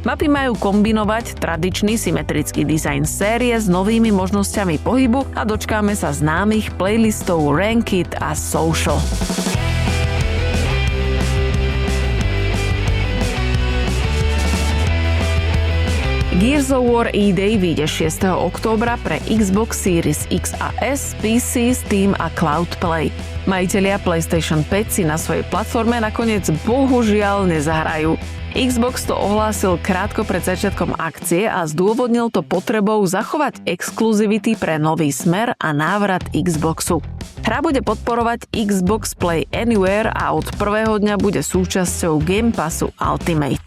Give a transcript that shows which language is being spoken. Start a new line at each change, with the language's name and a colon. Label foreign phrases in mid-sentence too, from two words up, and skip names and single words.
Slovak: Mapy majú kombinovať tradičný symetrický dizajn série s novými možnosťami pohybu a dočkáme sa známych playlistov Ranked a Social. Gears of War E-Day vyjde 6. októbra pre Xbox Series X a S, PC, Steam a Cloud Play. Majitelia PlayStation 5 si na svojej platforme nakoniec bohužiaľ nezahrajú. Xbox to ohlásil krátko pred začiatkom akcie a zdôvodnil to potrebou zachovať exkluzivity pre nový smer a návrat Xboxu. Hra bude podporovať Xbox Play Anywhere a od prvého dňa bude súčasťou Game Passu Ultimate.